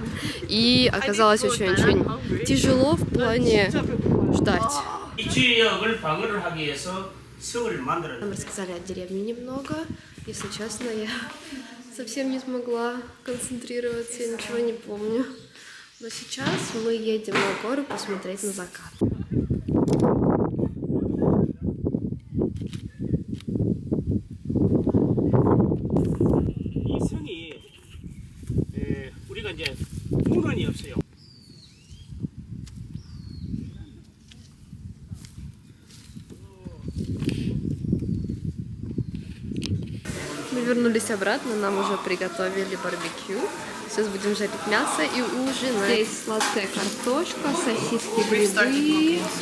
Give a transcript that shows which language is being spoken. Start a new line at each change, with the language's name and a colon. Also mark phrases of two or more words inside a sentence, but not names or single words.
Russian: И оказалось очень-очень тяжело в плане ждать. Нам рассказали о деревне немного. Если честно, я совсем не смогла концентрироваться, я ничего не помню. Но сейчас мы едем на гору посмотреть на закат.
Korean: 이 성이 우리가 이제 문헌이 없어요.
Russian: Мы вернулись обратно, нам уже приготовили барбекю. Сейчас будем жарить мясо и ужинать. Здесь сладкая картошка, сосиски, грибы.